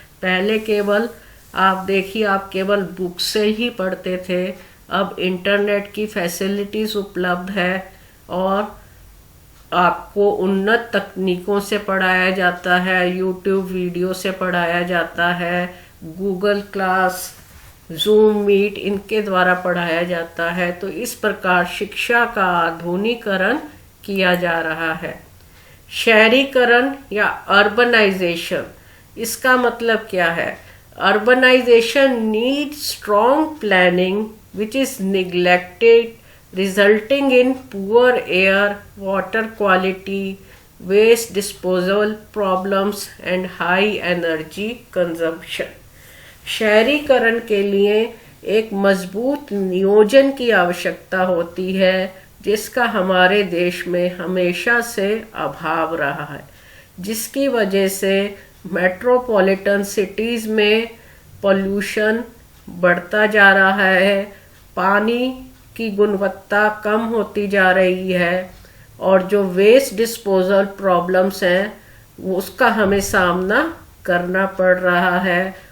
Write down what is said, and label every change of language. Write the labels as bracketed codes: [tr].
[hi] पहले केवल आप देखिए, आप केवल बुक से ही पढ़ते थे, अब इंटरनेट की फैसिलिटीज उपलब्ध है और आपको उन्नत तकनीकों से पढ़ाया जाता है, यूट्यूब वीडियो से पढ़ाया जाता है, गूगल क्लास, जूम मीट, इनके द्वारा पढ़ाया जाता है। तो इस प्रकार शिक्षा का आधुनिकीकरण किया जा रहा है। शहरीकरण या अर्बनाइजेशन, इसका मतलब क्या है? [en] Urbanization needs strong planning which is neglected, resulting in poor air, water quality, waste disposal problems and high energy consumption. [hi] शहरीकरण के लिए एक मजबूत नियोजन की आवश्यकता होती है जिसका हमारे देश में हमेशा से अभाव रहा है, जिसकी वजह से मेट्रोपॉलिटन सिटीज़ में पोल्यूशन बढ़ता जा रहा है, पानी की गुणवत्ता कम होती जा रही है और जो वेस्ट डिस्पोजल प्रॉब्लम्स हैं उसका हमें सामना करना पड़ रहा है।